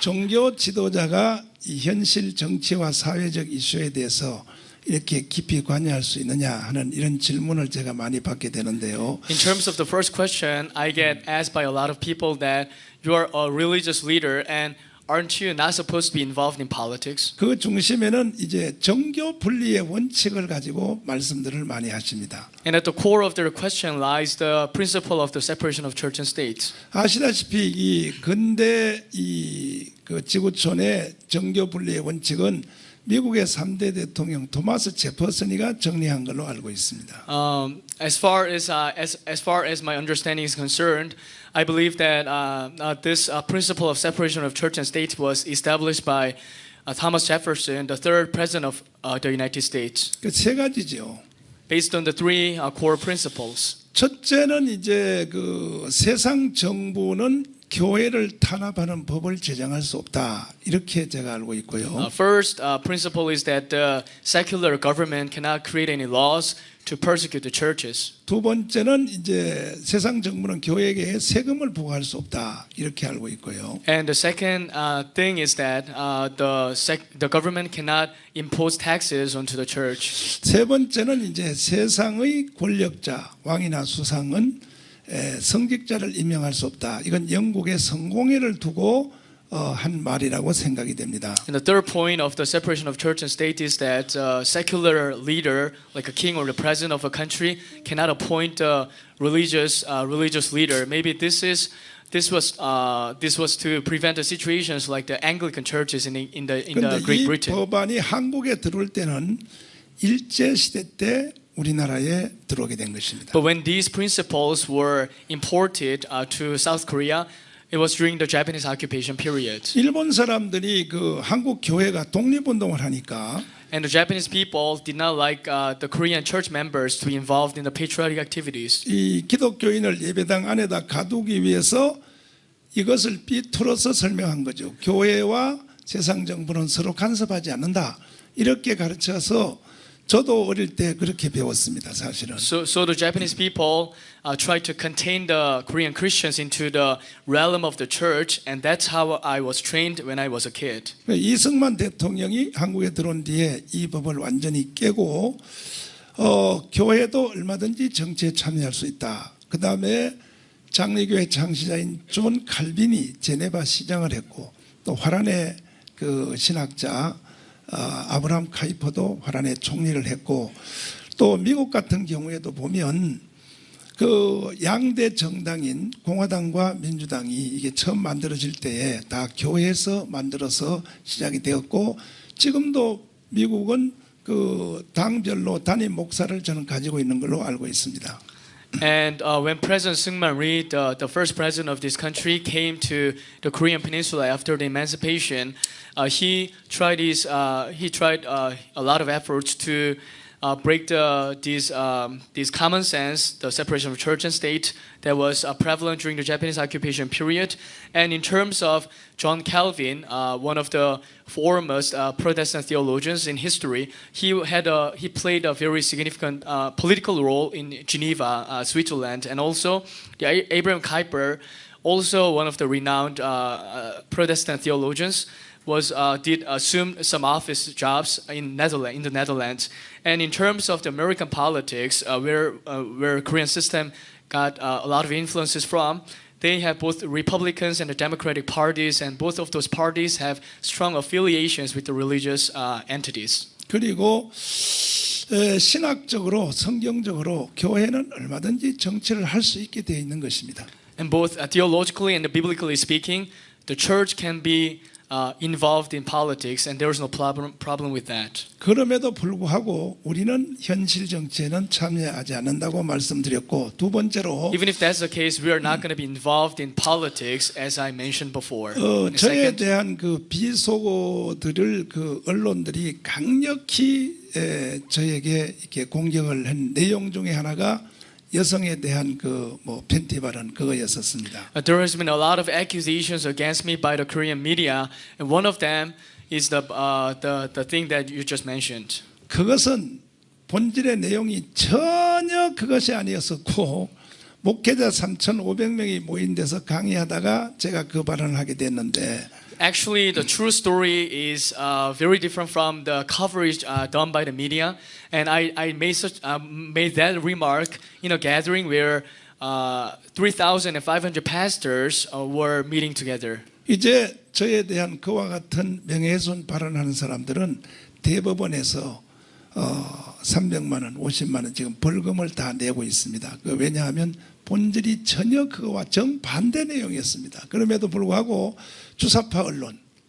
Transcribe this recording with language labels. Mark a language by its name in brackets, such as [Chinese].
[Korean] 종교 지도자가 이 현실 정치와 사회적 이슈에 대해서 이렇게 깊이 관여할 수 있느냐 하는 이런 질문을 제가 많이 받게 되는데요. [English] In terms of the first question, I get asked by a lot of people that you are a religious leader and aren't you not supposed to be involved in politics? [Korean] 그 중심에는 이제 정교 분리의 원칙을 가지고 말씀들을 많이 하십니다. [English] And at the core of their question lies the principle of the separation of church and state. [Korean] 아시다시피 이 근대 그 지구촌의 정교 분리의 원칙은 미국의 3대 대통령 토마스 제퍼슨이가 정리한 걸로 알고 있습니다. [English] As far as my understanding is concerned, I believe that this principle of separation of church and state was established by Thomas Jefferson, the third president of the United States, [Korean] 그 세 가지죠. [English] based on the three core principles. [Korean] 첫째는 이제 그 세상 정부는 교회를 탄압하는 법을 제정할 수 없다. 이렇게 제가 알고 있고요. [English] First principle is that the secular government cannot create any laws to persecute the churches. [Korean] 두 번째는 이제 세상 정부는 교회에게 세금을 부과할 수 없다. 이렇게 알고 있고요. [English] And the second thing is that the government cannot impose taxes onto the church. [Korean] 세 번째는 이제 세상의 권력자, 왕이나 수상은 성직자를 임명할 수 없다. 이건 영국의 성공회를 두고 한 말이라고 생각이 됩니다. [English] And the third point of the separation of church and state is that a secular leader, like a king or the president of a country, cannot appoint a religious leader. Maybe this was to prevent the situations like the Anglican churches in the [Korean] 그런데 [English] Great [Korean] 이 [English] Britain. [Korean] 법안이 한국에 들어올 때는 일제 시대 때 우리나라에 들어오게 된 것입니다. [English] But when these principles were imported to South Korea, it was during the Japanese occupation period. [Korean] 일본 사람들이 그 한국 교회가 독립운동을 하니까 [English] And the Japanese people did not like the Korean church members to be involved in the patriotic activities. [Korean] 이 기독교인을 예배당 안에다 가두기 위해서 이것을 삐뚤어서 설명한 거죠. 교회와 세상 정부는 서로 간섭하지 않는다. 이렇게 가르쳐서 저도 어릴 때 그렇게 배웠습니다. 사실은. [English] So the Japanese people tried to contain the Korean Christians into the realm of the church, and that's how I was trained when I was a kid. [Korean] 이승만 대통령이 한국에 들어온 뒤에 이 법을 완전히 깨고 교회도 얼마든지 정치에 참여할 수 있다. 그 다음에 장로교회 창시자인 존 칼빈이 제네바 시장을 했고 또 화란의 그 신학자 아브라함 카이퍼도 화란의 총리를 했고 또 미국 같은 경우에도 보면 그 양대 정당인 공화당과 민주당이 이게 처음 만들어질 때에 다 교회에서 만들어서 시작이 되었고 지금도 미국은 그 당별로 단임 목사를 저는 가지고 있는 걸로 알고 있습니다. [English] And when President Syngman Rhee, the first president of this country, came to the Korean Peninsula after the emancipation, he tried a lot of efforts to break these common sense, the separation of church and state that was prevalent during the Japanese occupation period. And in terms of John Calvin, one of the foremost Protestant theologians in history, he played a very significant political role in Geneva, Switzerland, and also Abraham Kuyper, also one of the renowned Protestant theologians, did assume some office jobs in the Netherlands. And in terms of the American politics, where Korean system got a lot of influences from, they have both the Republicans and the Democratic parties, and both of those parties have strong affiliations with the religious entities. [Korean] 그리고 신학적으로 성경적으로 교회는 얼마든지 정치를 할 수 있게 되어 있는 것입니다. [English] And both theologically and biblically speaking, the church can be involved in politics, and there is no problem with that. [Korean] 그럼에도 불구하고 우리는 현실 정치에는 참여하지 않는다고 말씀드렸고 두 번째로 [English] Even if that's the case, we are not going to be involved in politics, as I mentioned before. And [Korean] 저에 [English] second, [Korean] 대한 그 비속어들을 그 언론들이 강력히 저에게 이렇게 공격을 한 내용 중에 하나가 여성에 대한 그 뭐 팬티 발언 그거였었습니다. [English] there has been a lot of accusations against me by the Korean media, and one of them is the thing that you just mentioned. [Korean] 그것은 본질의 내용이 전혀 그것이 아니었었고 목회자 3,500명이 모인 데서 강의하다가 제가 그 발언을 하게 됐는데 [English] Actually, the true story is very different from the coverage done by the media. And I made that remark in a gathering where 3,500 pastors were meeting together. [Korean] 이제 저에 대한 그와 같은 명예훼손 발언하는 사람들은 대법원에서 300만 원, 50만 원 지금 벌금을 다 내고 있습니다. 왜냐하면 본질이 전혀 그거와 정반대 내용이었습니다. 그럼에도 불구하고 주사파 언론,